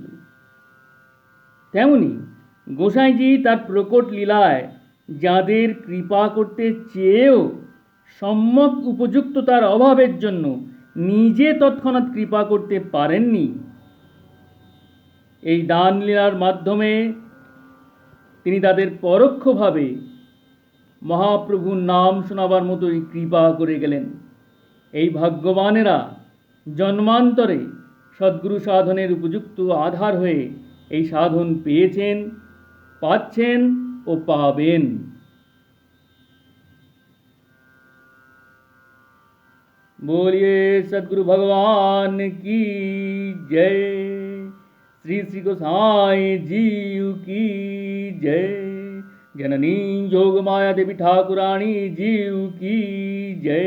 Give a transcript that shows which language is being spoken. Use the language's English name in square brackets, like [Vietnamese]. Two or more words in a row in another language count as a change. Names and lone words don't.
[Bangla] তেমনি গোসাইজি তার প্রকট লীলায় যাদের কৃপা করতে চেয়েও সম্যক উপযুক্ততার অভাবের জন্য নিজে তৎক্ষণাৎ কৃপা করতে পারেননি, এই দানলীলার মাধ্যমে তিনি তাদের পরোক্ষভাবে মহাপ্রভুর নাম শোনাবার মতোই কৃপা করে গেলেন। এই ভাগ্যবানেরা জন্মান্তরে সদ্গুরু সাধনের উপযুক্ত আধার হয়ে এই সাধন পেয়েছেন, পাচ্ছেন ও পাবেন। [Hindi] बोलिए सद्गुरु भगवान की जय। श्री श्री गोसाई जीव की जय। जननी जोग माया देवी ठाकुरानी जीव की जय।